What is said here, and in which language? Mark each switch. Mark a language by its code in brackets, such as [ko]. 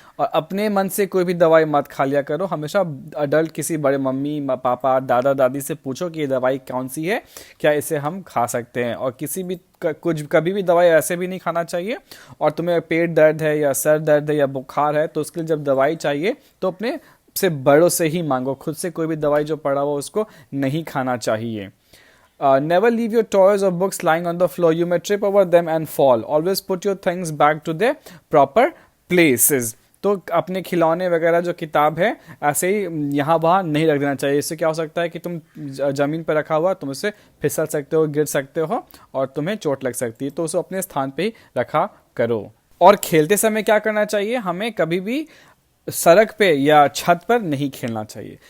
[hi] और अपने मन से कोई भी दवाई मत खा लिया करो। हमेशा अडल्ट, किसी बड़े मम्मी पापा, दादा दादी से पूछो कि ये दवाई कौन सी है, क्या इसे हम खा सकते हैं। और कभी भी दवाई ऐसे भी नहीं खाना चाहिए। और तुम्हें पेट दर्द है या सर दर्द है या बुखार है, तो उसके लिए जब दवाई चाहिए तो अपने से बड़ों से ही मांगो, खुद से कोई भी दवाई जो पड़ा हो उसको नहीं खाना चाहिए। [en] Never leave your toys or books lying on the floor. You may trip over them and fall. Always put your things back to their proper places. [hi] तो अपने खिलौने वगैरह जो किताब है ऐसे ही यहाँ वहाँ नहीं रख देना चाहिए। इससे क्या हो सकता है कि तुम ज़मीन पर रखा हुआ तुम उससे फिसल सकते हो, गिर सकते हो और तुम्हें चोट लग सकती है। तो उसे अपने स्थान पे ही रखा करो। और खेलते समय क्या करना चाहिए, हमें कभी भी सड़क पे या छत पर नहीं खेलना चाहिए।